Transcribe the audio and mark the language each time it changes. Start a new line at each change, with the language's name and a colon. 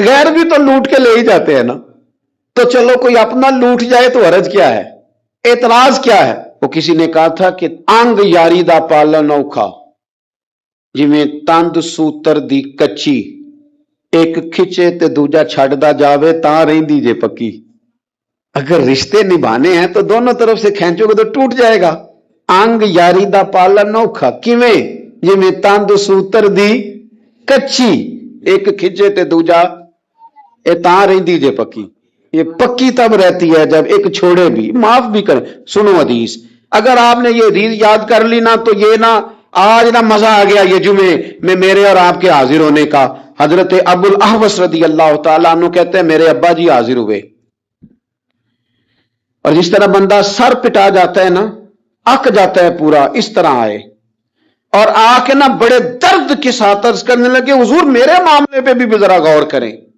Urdu: غیر بھی تو لوٹ کے لے ہی جاتے ہیں نا، تو چلو کوئی اپنا لوٹ جائے تو حرج کیا ہے؟ اعتراض کیا ہے؟ وہ کسی نے کہا تھا کہ
Punjabi: انگ یاری دا پالن اوکھا، جویں تند سوتر دی کچی، ایک کھچے تے دوجا چھڈدا جاوے تاں رہندی جے پکی.
Urdu: اگر رشتے نبھانے ہیں تو دونوں طرف سے کھینچو گے تو ٹوٹ جائے گا.
Punjabi: انگ یاری دا پالن اوکھا کیویں؟ جویں تند سوتر دی کچی، ایک کھچے تے دوجا اے تاں رہندی جے پکی.
Urdu: یہ پکی تب رہتی ہے جب ایک چھوڑے بھی، معاف بھی کرے. سنو حدیث، اگر آپ نے یہ حدیث یاد کر لی نا تو یہ نا آج نا مزہ آ گیا یہ جمعے میں میرے اور آپ کے حاضر ہونے کا. حضرت ابو الاحوص رضی اللہ تعالیٰ عنہ کہتے ہیں میرے ابا جی حاضر ہوئے، اور جس طرح بندہ سر پٹا جاتا ہے نا، اک جاتا ہے پورا، اس طرح آئے اور آ کے نا بڑے درد کے ساتھ عرض کرنے لگے حضور میرے معاملے پہ بھی ذرا غور کریں.